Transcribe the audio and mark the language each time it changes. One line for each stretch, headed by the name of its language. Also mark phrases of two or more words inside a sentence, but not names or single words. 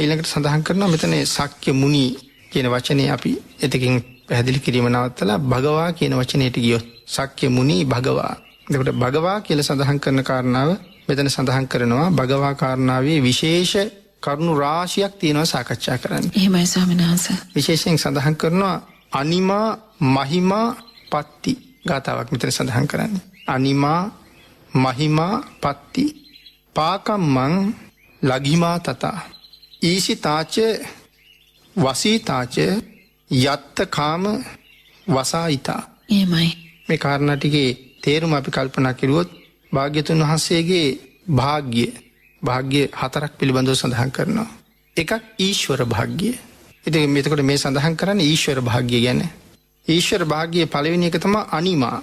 Sinhala: ඊළඟට සඳහන් කරනවා මෙතන ශාක්‍ය මුනි කියන වචනේ අපි එතකින් පැහැදිලි කිරීම නවත්තලා භගවා කියන වචනයට ගියොත් ශාක්‍ය මුනි භගවා. එතකොට භගවා කියලා සඳහන් කරන කාරණාව මෙතන සඳහන් කරනවා භගවා කාරණාවේ විශේෂ කරුණු රාශියක් තියෙනවා සාකච්ඡා කරන්න. එහෙමයි ස්වාමීන් වහන්සේ. විශේෂයෙන් සඳහන් කරනවා
Pali: අනිමා මහිමා පත්ති
Sinhala: ගාතාවක් මෙතන සඳහන් කරන්නේ.
Pali: අනිමා මහිමා පත්ති පාකම්මං ලගිමා තතා ඊසිතාච වසීතාච යත්ත කාම වසායිතා.
Sinhala: එහෙමයි. මේ කාරණා ටිකේ තේරුම අපි කල්පනා කරුවොත් භාග්‍යතුන් වහන්සේගේ භාග්‍ය හතරක් පිළිබඳව සඳහන් කරනවා. එකක් ඊශ්වර භාග්‍ය. ඉතින් මෙතකොට මේ සඳහන් කරන්නේ ඊශ්වර භාග්‍ය ගැන. ඊශ්වර භාග්‍යයේ පළවෙනි එක තමයි අනිමා.